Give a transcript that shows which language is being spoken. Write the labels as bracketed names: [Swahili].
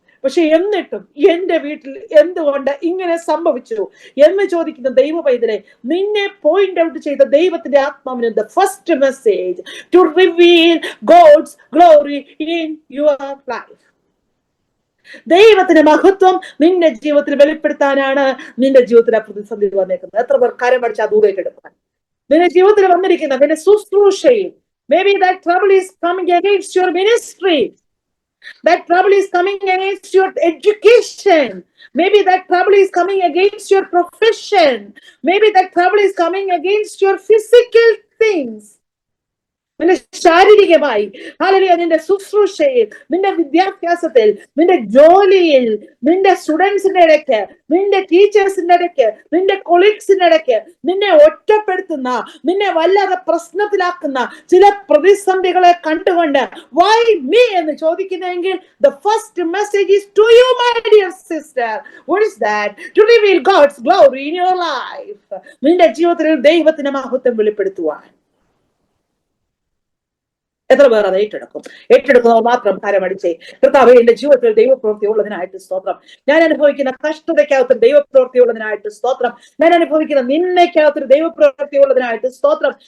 [Malayalam] പക്ഷെ എന്നിട്ടും എന്റെ വീട്ടിൽ എന്തുകൊണ്ട് ഇങ്ങനെ സംഭവിച്ചു എന്ന് ചോദിക്കുന്ന ദൈവ പൈതലെ, നിന്നെ പോയിന്റ് ഔട്ട് ചെയ്ത ദൈവത്തിന്റെ ആത്മാവിന് [English] The first message to reveal God's glory in your life. [Malayalam] ദൈവത്തിന്റെ മഹത്വം നിന്റെ ജീവിതത്തിൽ വെളിപ്പെടുത്താനാണ് നിന്റെ ജീവിതത്തിൽ ആ പ്രതിസന്ധി വന്നേക്കുന്നത്. എത്ര പേർ കാര്യം പഠിച്ചാൽ ദൂരേറ്റെടുക്കാൻ നിന്റെ ജീവിതത്തിൽ വന്നിരിക്കുന്ന നിന്റെ ശുശ്രൂഷയിൽ, [English] Maybe that trouble is coming against your ministry, that trouble is coming against your education, maybe that trouble is coming against your profession, maybe that trouble is coming against your physical things. [Malayalam] നിന്റെ ശാരീരികമായി, hallelujah, നിന്റെ ശുശ്രൂഷയിൽ, നിന്റെ വിദ്യാഭ്യാസത്തിൽ, നിന്റെ ജോലിയിൽ, നിന്റെ സ്റ്റുഡൻസിന്റെ ഇടയ്ക്ക്, നിന്റെ ടീച്ചേഴ്സിന്റെ ഇടയ്ക്ക്, നിന്റെ കൊളീഗ്സിന്റെ ഇടയ്ക്ക് നിന്നെ ഒറ്റപ്പെടുത്തുന്ന, നിന്നെ വല്ലാതെ പ്രശ്നത്തിലാക്കുന്ന ചില പ്രതിസന്ധികളെ കണ്ടുകൊണ്ട് [English] why me [Malayalam] എന്ന് ചോദിക്കുന്നെങ്കിൽ [English] the first message is to you, my dear sister. What is that? To reveal God's glory in your life. [Malayalam] നിന്റെ ജീവിതത്തിൽ ദൈവത്തിന്റെ മഹത്വം വെളിപ്പെടുത്തുവാൻ. എത്ര പേർ അത് ഏറ്റെടുക്കുന്നവർ മാത്രം കരമടിച്ചേ. കർത്താവേ, എന്റെ ജീവിതത്തിൽ ദൈവപ്രവൃത്തി ഉള്ളതിനായിട്ട് സ്തോത്രം. ഞാൻ അനുഭവിക്കുന്ന കഷ്ടതയ്ക്കകത്ത് ദൈവപ്രവൃത്തി ഉള്ളതിനായിട്ട് സ്തോത്രം. ഞാൻ അനുഭവിക്കുന്ന നിന്നയ്ക്കകത്ത് ദൈവപ്രവൃത്തി ഉള്ളതിനായിട്ട് സ്തോത്രം.